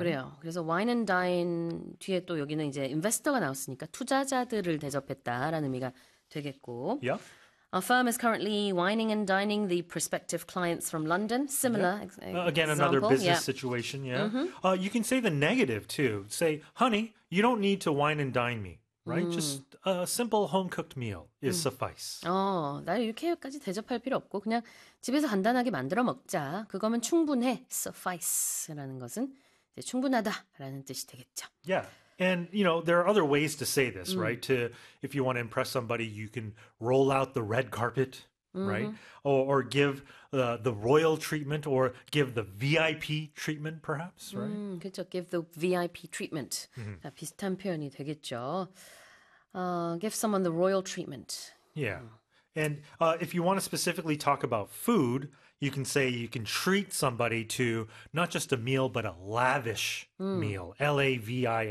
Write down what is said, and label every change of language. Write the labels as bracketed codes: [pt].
[ko] 그래요. 그래서 [en] wine and dine [ko] 뒤에 또 여기는 이제 investor가 나왔으니까 투자자들을 대접했다라는 의미가 되겠고. [en] Yeah. Our firm is currently wining and dining the prospective clients from London. Yep. Similar Again, another example. business situation. Yeah. You can say the negative too. Say, honey, you don't need to wine and dine me, right? Just a simple home cooked meal is suffice. [ko] 나 UK까지 대접할 필요 없고 그냥 집에서 간단하게 만들어 먹자. 그거면 충분해. Suffice라는 것은 이제 충분하다라는 뜻이 되겠죠. [en] Yeah. And there are other ways to say this, right? To if you want to impress somebody, you can roll out the red carpet, right? Or give the royal treatment or give the VIP treatment, perhaps, right? [ko] 그렇죠. [en] Give the VIP treatment. [ko] 아, 비슷한 표현이 되겠죠. [en] Give someone the royal treatment. Yeah. And if you want to specifically talk about food, you can say you can treat somebody to not just a meal, but a lavish meal, lavish,